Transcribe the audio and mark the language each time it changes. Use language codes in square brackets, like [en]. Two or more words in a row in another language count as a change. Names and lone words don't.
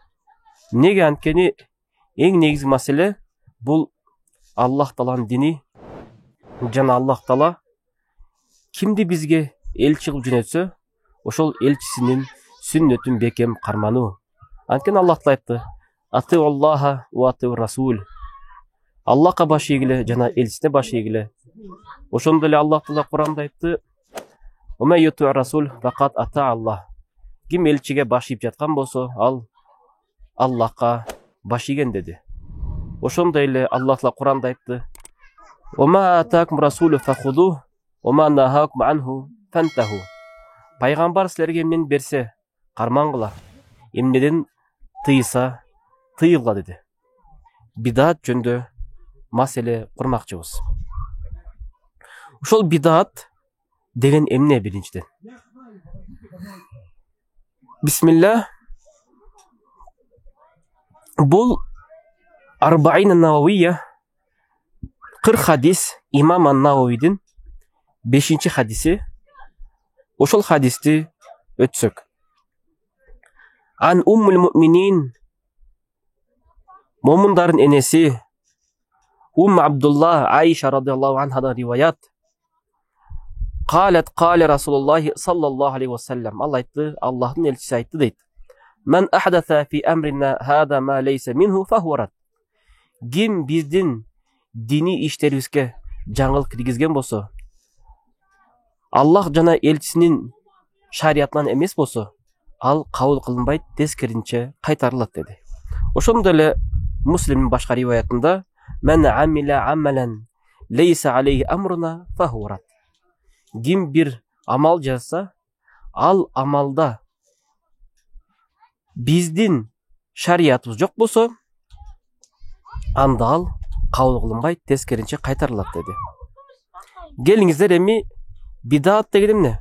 [ky] Неге анткени эң негизги маселе бул Аллах Тааланын дини жана Аллах Таала кимди бизге элчи кылып жөнөтсө, ошол элчисинин сүннөтүн бекем кармануу. Анткени Аллах Таала айтты: [ar] "أطيعوا الله وأطيعوا الرسول". [ky] Аллахка баш ийгиле жана элчисине баш ийгиле. Ошондой эле Аллах Таала Куранда айтты: [ar] "ومن يطع الرسول فقد أطاع الله". [ky] Ким элчиге баш ийип жаткан болсо, ал Аллахка баш ийген деди. Ошондой эле Аллах Таала Куранда айтты: [ar] "وما آتاكم الرسول فخذوه، وما نهاكم عنه فانتهوا". [ky] Пайгамбар силерге эмнени берсе, кармаңгыла, эмнеден тыйса, тыйылгыла деди. Бидаат жөнүндө маселе курмакчыбыз. Ошол бидаат деген эмне биринчиден? Бисмилlah. Бул Арбаин ан-Нававия 40 хадис имам ан-Нававидин 5-чи хадиси. Ошол хадисти өтсөк. [ar] عن أم المؤمنين, [ky] момундардын энеси Абдуллах Айша [ar] رضي الله عنها [ky] риваят. [ar] قالت قال رسول الله صلى الله عليه وسلم. [ky] Алла айтты, Аллахтын элчиси айтты дейт: [ar] "من أحدث في أمرنا هذا ما ليس منه فهو". [ky] Ким биздин дини иштерибизге жаңылык киргизген болсо, Аллах жана элчисинин шариятынан эмес болсо, ал кабыл кылынбайт, тескеринче кайтарылат деди. Ошондой эле Муслимдин башка риваятында: [ar] "من عمل عملا ليس عليه أمرنا فهو". [ky] Ким бир амал жасса, ал амалда биздин шариятыбыз жок болсо, анда ал кабыл кылынбайт, тескеринче кайтарылат деди. Келиңиздер, эми бидаат деген эмне?